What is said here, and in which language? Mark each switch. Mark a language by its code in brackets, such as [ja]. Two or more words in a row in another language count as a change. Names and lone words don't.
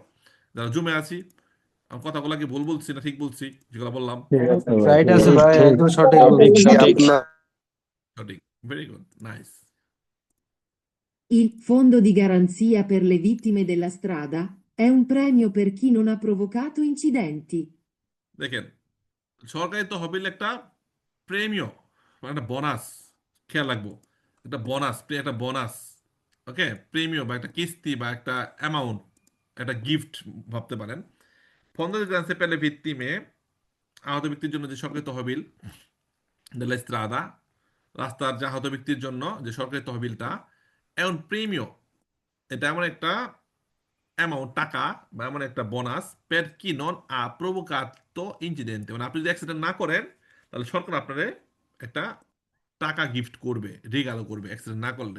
[bn] যারা জুমে আছি, আমার কথাগুলো কি ভুল বলছি না ঠিক বলছি যেগুলো বললাম? ঠিক আছে ভাই, রাইট আছে ঠিক ভাই, ঠিক একদম সঠিক সঠিক বলছি সঠিক। আপনার। সঠিক, [en] very good, [bn] নাইস। [it] Il fondo di garanzia per le vittime della strada è un premio per chi non ha provocato incidenti. [bn] দেখেন, সরকারি তহবিল একটা প্রেমিয়, একটা বোনাস, খেয়াল রাখবো, একটা বোনাস, একটা বোনাস, ওকে, প্রেমিয় বা একটা কিস্তি বা একটা অ্যামাউন্ট, একটা গিফট ভাবতে পারেন। [it] fondo di garanzia per le vittime, [bn] আহত ব্যক্তির জন্য যে সরকারি তহবিল [it] della strada, [bn] রাস্তার যে আহত ব্যক্তির জন্য যে সরকারি তহবিলটা, এমন প্রিমিয়, এটা এমন একটা অ্যামাউন্ট টাকা বা এমন একটা বোনাস [it] per chi non ha provocato incidenti, [bn] মানে আপনি যদি অ্যাক্সিডেন্ট না করেন তাহলে সরকার আপনারে একটা টাকা গিফট করবে, রিগালো করবে অ্যাক্সিডেন্ট না করলে।